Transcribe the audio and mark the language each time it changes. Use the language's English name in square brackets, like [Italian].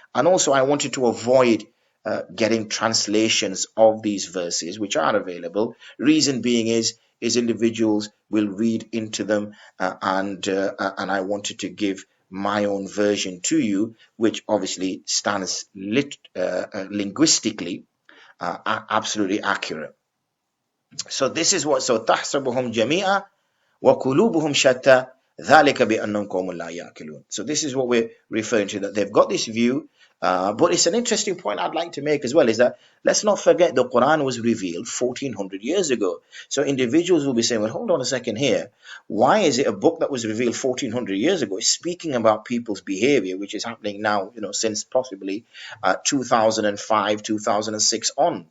[English] And also I wanted to avoid getting translations of these verses, which are available. Reason being is individuals will read into them, and I wanted to give my own version to you, which obviously stands linguistically absolutely accurate. So this is what, so [Arabic] تحسبهم جميعا وقلوبهم شتى ذلك بأنهم قوم لا يعقلون. [English] So this is what we're referring to, that they've got this view. But it's an interesting point I'd like to make as well, is that let's not forget the Quran was revealed 1400 years ago. So individuals will be saying, well, hold on a second here. Why is it a book that was revealed 1400 years ago is speaking about people's behavior, which is happening now, since possibly 2005, 2006 on?